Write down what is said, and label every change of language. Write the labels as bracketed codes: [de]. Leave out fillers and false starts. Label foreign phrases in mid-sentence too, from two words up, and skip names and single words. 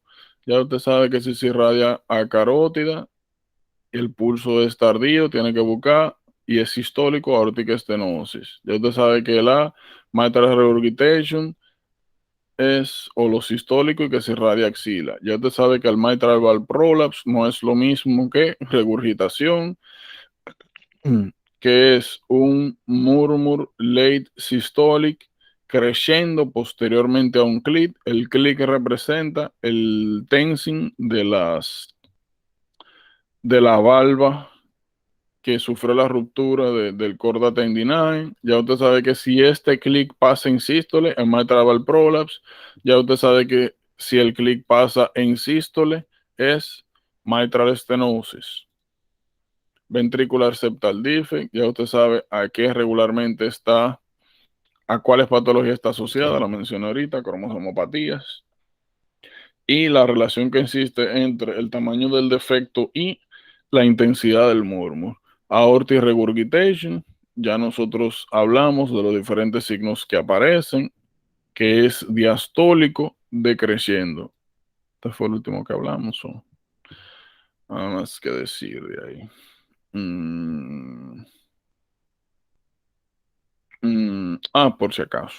[es] Ya usted sabe que si se irradia a carótida, el pulso es tardío, tiene que buscar, y es sistólico, aórtica estenosis. Ya usted sabe que la [en] mitral regurgitation [es] es holosistólico y que se irradia axila. Ya usted sabe que el [en] mitral valve prolapse [es] no es lo mismo que regurgitación, que es un [en] murmur late systolic [es] creciendo posteriormente a un clic. El clic representa el tensing de la valva que sufrió la ruptura del corda tendinae. Ya usted sabe que si este clic pasa en sístole, en [en] mitral valve prolapse. [es] Ya usted sabe que si el clic pasa en sístole, es [en] mitral stenosis. Ventricular septal defect, [es] ya usted sabe a qué regularmente está, a cuáles patologías está asociada, la mencioné ahorita, cromosomopatías, y la relación que existe entre el tamaño del defecto y la intensidad del murmur. [en] Aortic regurgitation, [es] ya nosotros hablamos de los diferentes signos que aparecen, que es diastólico decreciendo. Este fue el último que hablamos. Nada más que decir de ahí. Mm, por si acaso.